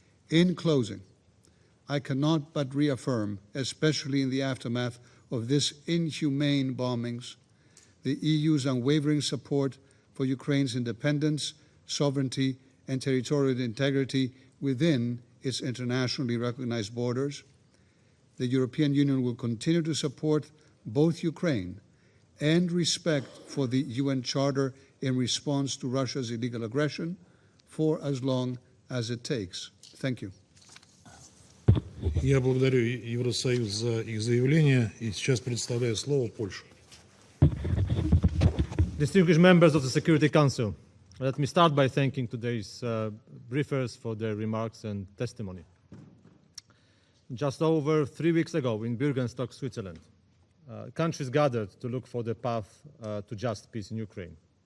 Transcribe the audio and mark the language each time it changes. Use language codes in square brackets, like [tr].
[en] In closing, I cannot but reaffirm, especially in the aftermath of this inhumane bombings, the EU's unwavering support for Ukraine's independence, sovereignty, and territorial integrity within its internationally recognized borders. The European Union will continue to support both Ukraine and respect for the UN Charter in response to Russia's illegal aggression for as long as it takes. Thank you. [ru] Я благодарю Евросоюз за их заявление и сейчас предоставляю слово Польше. [en] Distinguished members of the Security Council, let me start by thanking today's briefers for their remarks and testimony. just over 3 weeks ago in Bürgenstock, Switzerland. Countries gathered to look for the path to just peace in Ukraine.